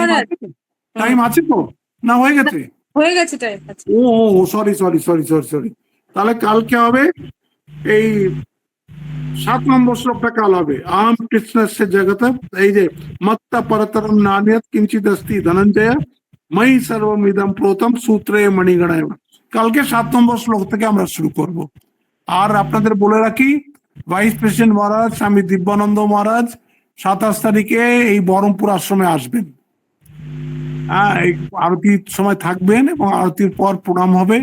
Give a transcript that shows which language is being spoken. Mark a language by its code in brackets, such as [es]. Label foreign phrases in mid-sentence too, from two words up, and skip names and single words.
[bn] মহারাজ। আছে তো? টাইম আছে তো? না হয়ে গেছে? হয়ে গেছে টাইম আছে। [en] O sorry sorry sorry sorry sorry. [bn] তাহলে কালকে হবে এই 7 নম্বর শ্লোকটা, কাল হবে [sa] আম কৃষ্ণস্য জগত, এই যে মত্তা পরতরম নান্যত কিঞ্চিৎ অস্তি ধনঞ্জয় ময়ি সর্বম ইদম প্রোতম সূত্রে মণিগণায়। [bn] কালকে 7 নম্বর শ্লোক থেকে আমরা শুরু করব। আর আপনাদের বলে রাখি, [en] vice president [bn] মহারাজ স্বামী দিব্যানন্দ মহারাজ 27 তারিখে এই বহরমপুর আশ্রমে আসবেন। হ্যাঁ, এই আরতির সময় থাকবেন এবং আরতির পর প্রণাম হবে।